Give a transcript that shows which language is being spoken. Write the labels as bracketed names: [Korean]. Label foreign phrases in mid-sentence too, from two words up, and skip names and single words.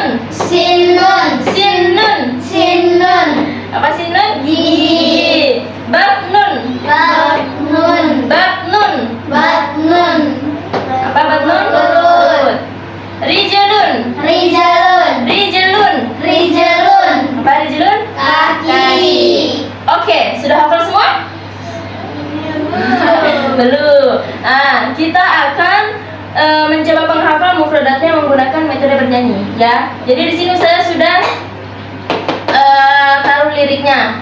[Arabic] Sinun. Sinnun. Sinun. [Indonesian] Apa sinnun? Gigi. [Arabic] Batnun. Batnun. Batnun. Batnun. [Indonesian] Apa batnun? Perut. [Arabic] Rijlun. Rijalun. Rijlun. Rijalun. [Indonesian] Apa rijlun? Kaki. Oke, sudah hafal semua? Belum. Nah, kita akan mencoba menghafal mufradatnya menggunakan metode bernyanyi, ya. Jadi di sini saya sudah taruh liriknya.